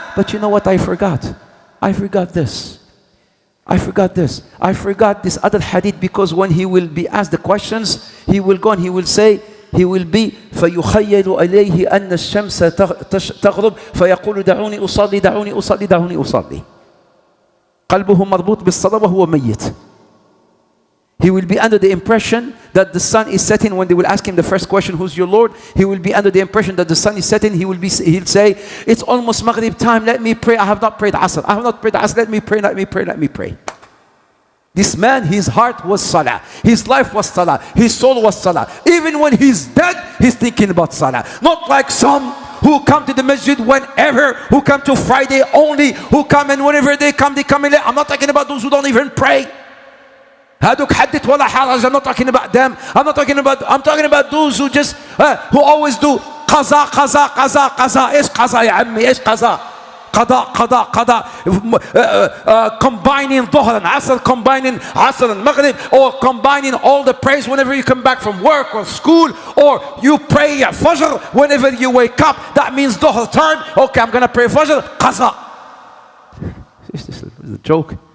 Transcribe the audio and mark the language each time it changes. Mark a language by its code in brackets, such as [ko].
[en] But you know what I forgot? I forgot this. I forgot this. I forgot this other hadith, because when he will be asked the questions, he will go and he will say, he will be [ar] فَيُخَيَّلُ إِلَيْهِ أَنَّ الشَّمْسَ تَغْرُبْ فَيَقُولُ دَعُونِي أُصَلِّي دَعُونِي أُصَلِّي دَعُونِي أُصَلِّي. قلبه مربوط بالصلاة وهو ميت. [en] He will be under the impression that the sun is setting. When they will ask him the first question, who's your Lord? He will be under the impression that the sun is setting. He'll say, it's almost Maghrib time, let me pray. I have not prayed Asr. I have not prayed Asr. Let me pray, let me pray, let me pray. This man, his heart was Salah. His life was Salah. His soul was Salah. Even when he's dead, he's thinking about Salah. Not like some who come to the masjid whenever, who come to Friday only, who come and whenever they come in late. I'm not talking about those who don't even pray. [ar] هادوك حدث ولا حرج. [en] I'm not talking about them. I'm talking about those who just who always do قضاء قضاء قضاء قضاء. [ar] ايش قضاء يا عمي؟ ايش قضاء؟ قضاء قضاء قضاء. [en] Combining ظهر and Asr, combining Asr and Maghrib, or combining all the prayers whenever you come back from work or school, or you pray Fajr whenever you wake up. That means ظهر time. Okay, I'm gonna pray Fajr. قضاء. This is a joke.